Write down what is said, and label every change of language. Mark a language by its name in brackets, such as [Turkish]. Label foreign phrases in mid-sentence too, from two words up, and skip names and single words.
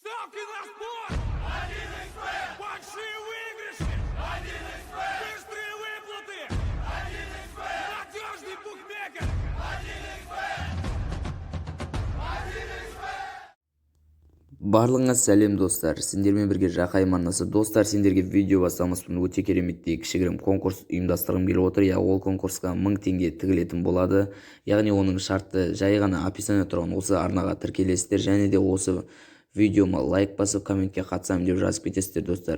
[Russian] Ставки на спорт! 1xBet! Большие выигрыши! 1xBet! Быстрые выплаты! 1xBet! Надежный букмекер! 1xBet! [Kazakh] Барлығыңа сәлем достар, сендермен бірге Жақайым арнасы. Достар, сендерге видео бастамаспен өте кереметтей кішігірім конкурс ұйымдастырғым келіп отыр. Ол конкурсқа 1000 теңге тігілетін болады. Яғни оның шарты жай ғана описание тұрған осы арнаға тіркелесіздер, және де осы видеома лайк басып, комментке қатысамын деп жазып кетесіздер достар.